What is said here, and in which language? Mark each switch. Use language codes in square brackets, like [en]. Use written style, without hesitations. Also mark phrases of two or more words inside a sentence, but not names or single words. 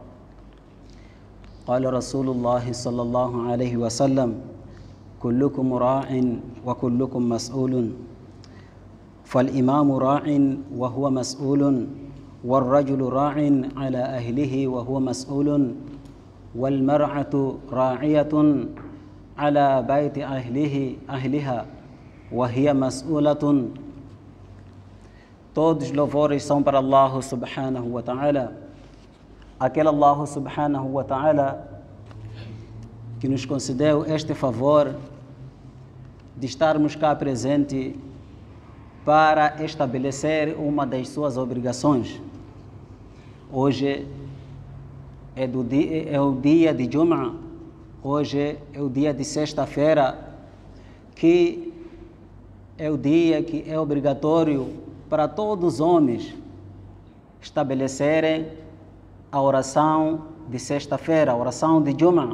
[ar] قال رسول الله صلى الله عليه وسلم: كلكم راع وكلكم مسؤول، فالإمام راع وهو مسؤول، والرجل راع على أهله وهو مسؤول، والمرأة راعية على بيت أهلها وهي مسؤولة. [pt] Todos louvores são para Allah [ar] سبحانه وتعالى, [pt] aquele Allah [ar] سبحانه وتعالى [pt] que nos concedeu este favor de estarmos cá presente para estabelecer uma das suas obrigações. Hoje é o dia de Jum'ah, hoje é o dia de sexta-feira, que é o dia que é obrigatório para todos os homens estabelecerem a oração de sexta-feira, a oração de Jum'ah.